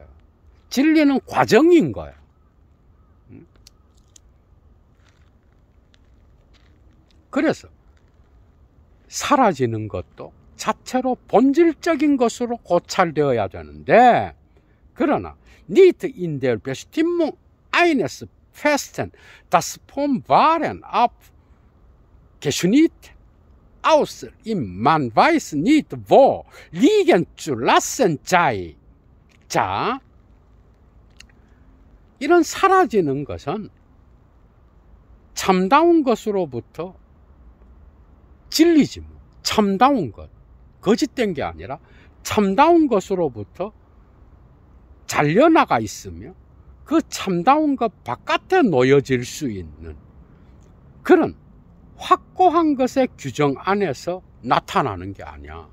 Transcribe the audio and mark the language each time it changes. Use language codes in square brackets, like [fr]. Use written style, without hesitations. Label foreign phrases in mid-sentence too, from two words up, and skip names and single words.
[ko] 진리는 과정인 거야. 그래서 사라지는 것도 자체로 본질적인 것으로 고찰되어야 되는데, 그러나 [de] nicht in der Bestimmung eines festen, das vom Wahren abgeschnitten aus ihm man weiß nicht wo liegen zu lassen sei. [ko] 자, 이런 사라지는 것은 참다운 것으로부터 진리지 뭐. 참다운 것, 거짓된 게 아니라 참다운 것으로부터 잘려나가 있으며 그 참다운 것 바깥에 놓여질 수 있는 그런 확고한 것의 규정 안에서 나타나는 게 아니야.